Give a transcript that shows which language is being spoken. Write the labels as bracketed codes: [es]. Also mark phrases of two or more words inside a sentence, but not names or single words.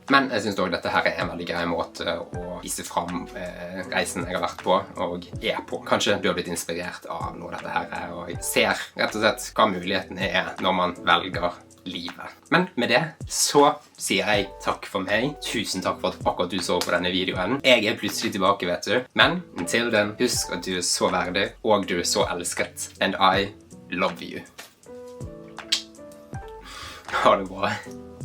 [no] Men jeg synes også dette her er en veldig grei måte å vise fram reisen jeg har vært på og er på. Kanskje du har blitt inspirert av noe av dette her, og ser rett og slett hva mulighetene er når man velger livet. Men med det så sier jeg takk for meg. Tusen takk for at akkurat du så på denne videoen. Jeg er plutselig tilbake, vet du. [en] Men until then, [no] husk at du er så verdig, og du er så elsket. [en] And I love you. [no] Ha det bra.